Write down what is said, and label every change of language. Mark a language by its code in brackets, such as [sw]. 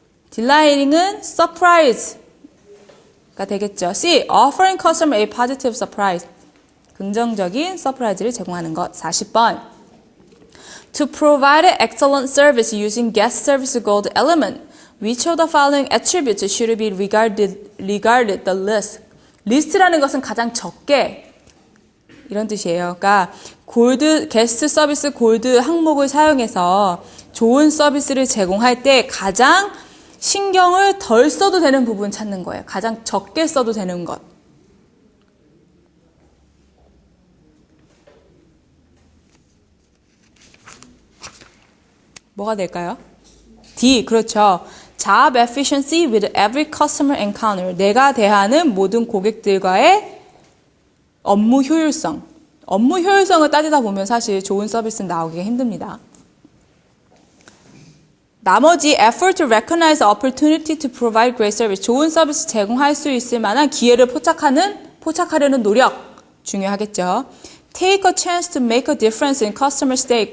[ko] Delighting은 surprise가 되겠죠. [en] C. Offering customer a positive surprise. [ko] 긍정적인 서프라이즈를 제공하는 것. 40번. [en] To provide an excellent service using guest service gold element, which of the following attributes should be regarded the least? [ko] 리스트라는 것은 가장 적게 이런 뜻이에요. 그러니까 게스트 서비스 골드 항목을 사용해서 좋은 서비스를 제공할 때 가장 신경을 덜 써도 되는 부분 찾는 거예요. 가장 적게 써도 되는 것. 뭐가 될까요? D, 그렇죠. [en] Job efficiency with every customer encounter. [ko] 내가 대하는 모든 고객들과의 업무 효율성. 업무 효율성을 따지다 보면 사실 좋은 서비스는 나오기가 힘듭니다. 나머지 [en] effort to recognize the opportunity to provide great service. [ko] 좋은 서비스 제공할 수 있을 만한 기회를 포착하려는 노력. 중요하겠죠. [en] Take a chance to make a difference in customer stay.